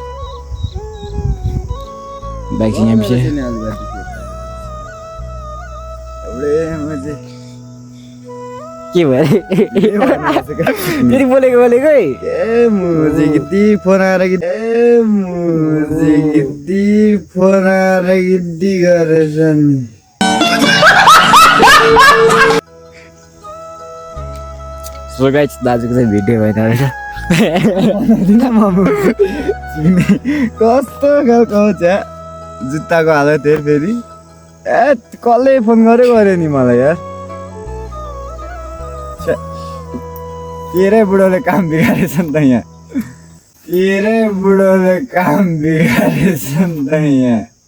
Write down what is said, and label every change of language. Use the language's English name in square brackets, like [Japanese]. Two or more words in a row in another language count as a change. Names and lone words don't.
[Nepali] बाइक चाहिँ यहाँ पछि के भयो फेरि बोलेको है [Hindi] मुझे कितनी फोन आ रही मुझे कितनी फोन आ रही [English] so guys [Nepali] दाजुको चाहिँ भिडियो भएन रहेछ कस्तो खालको छ जुत्ताको हालत हेर फेरि ए कसले फोन गर्यो नि मलाई यार तेरै बुढोले काम बिगारेछ नि त यहाँ तेरै बुढोले काम बिगारेछ नि त यहाँ